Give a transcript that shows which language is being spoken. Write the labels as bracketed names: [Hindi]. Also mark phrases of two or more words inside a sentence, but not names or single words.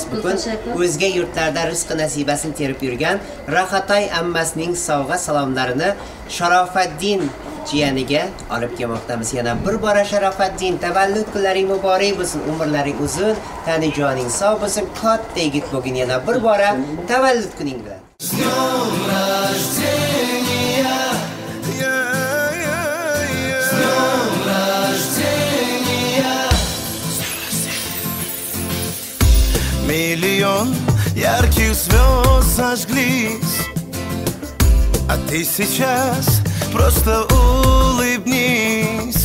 [Uzbek] Bugun o'zga yurtlarda rizq nasibasini terib yurgan Rahatay ammasining sovg'a salomlarini Sharofaddin jiyaniga olib kelmoqdamiz. Yana bir bora Sharofaddin, tavallud kunlaring muborak bo'lsin, umrlaring uzun, tani joning sog' bo'lsin, katta yigit bo'lgin. Yana bir bora tavallud kuning bilan. [Russian] Миллион ярких звезд зажглись, а ты сейчас просто улыбнись.